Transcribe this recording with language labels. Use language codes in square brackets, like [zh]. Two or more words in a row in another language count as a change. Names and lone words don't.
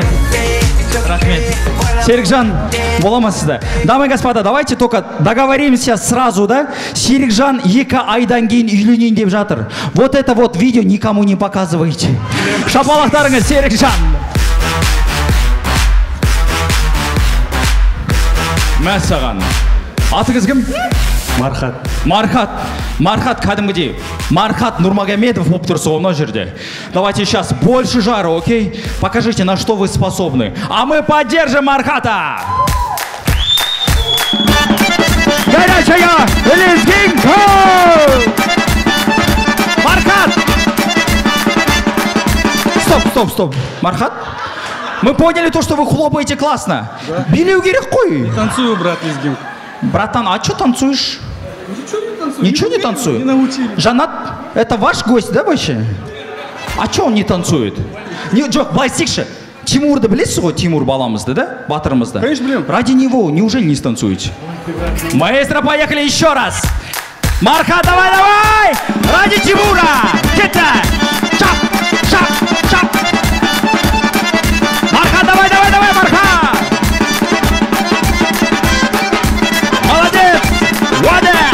[kk] Серикжан, бола ма сізді? [ru] Дамы и господа, давайте только договоримся сразу, да? [kk] Серикжан 2 айдан кейін үйленейін деп жатыр. [ru] Вот это вот видео никому не показывайте. [kk] Шапалақтарыңыз, Серикжан. Мәссаған. Атыңыз кім? Мархат кәдімгідей. Мархат Нурмагомедов болып тұрсы мына жерде. [ru] Давайте сейчас больше жара, окей? Покажите, на что вы способны. А мы поддержим Мархата! Горячая лезгинка! Мархат! Стоп. Мархат? Мы поняли то, что вы хлопаете классно. [kk] Да. Билеу керек қой. [ru] Танцую, брат, лезгинку. Братан, а что танцуешь? Ничего не танцует? Не научили. Жанат, это ваш гость, да, вообще? А что он не танцует? [kk] Жоқ, былай істейікші. Тимурды білесіз ғой, Тимур баламызды, да? Батырымызды. [ru] Конечно, блин. Ради него неужели не станцуете? Маэстро, поехали еще раз. Марха, давай! Ради Тимура! Кетта! Шап! Марха, давай, Марха! Молодец! Вода!